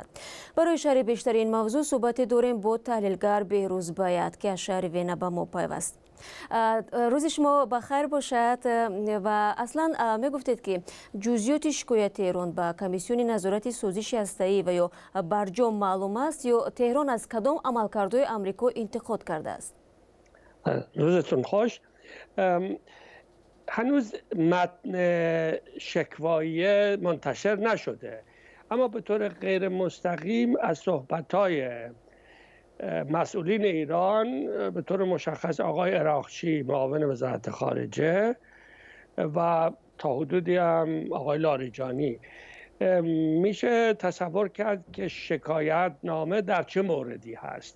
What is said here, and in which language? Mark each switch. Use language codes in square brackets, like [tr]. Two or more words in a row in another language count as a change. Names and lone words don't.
[tg] Барои шарҳи бештари ин мавзӯъ суҳбате дорем бо таҳлилгар Беҳрӯз Байат, ки аз шаҳри Вена ба мо пайваст. рӯзи шумо бахайр бошад ва аслан мегуфтед ки ҷузъиёти шикояти Эрон ба комиссиони назорати созиши ҳастаӣ ва ё барҷом маълум аст ё Теҳрон аз кадом амалкардҳои Амрико интиқод кардааст? [fa] روزتون خوش. هنوز متن شکوایه منتشر نشده، اما به طور غیر مستقیم از صحبت‌های مسئولین ایران به طور مشخص آقای اراقچی معاون وزارت خارجه و تا حدودی هم آقای لاریجانی میشه تصور کرد که شکایت نامه در چه موردی هست.